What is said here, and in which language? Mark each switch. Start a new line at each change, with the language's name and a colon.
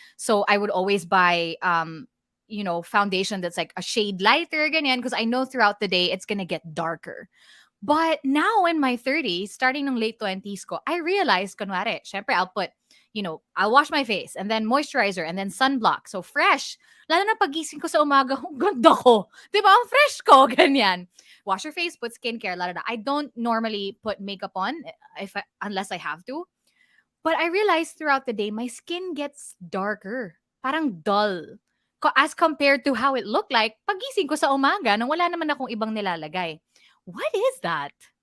English: So I would always buy, foundation that's like a shade lighter, ganyan. Because I know throughout the day, it's going to get darker. But now in my 30s, starting ng late 20s ko, I realized,
Filipino: kunwari, syempre
English: I'll put, I'll wash my face and then moisturizer and then sunblock. So fresh.
Filipino: Lalo na pagising ko sa umaga, ang ganda ko. Diba? Ang fresh ko. Ganyan.
English: Wash your face, put skincare,
Filipino: lalo na.
English: I don't normally put makeup on unless I have to. But I realized throughout the day, my skin gets darker. Parang dull. As compared to how it looked like
Filipino: pagising ko sa umaga nang wala naman akong ibang nilalagay.
English: What is that?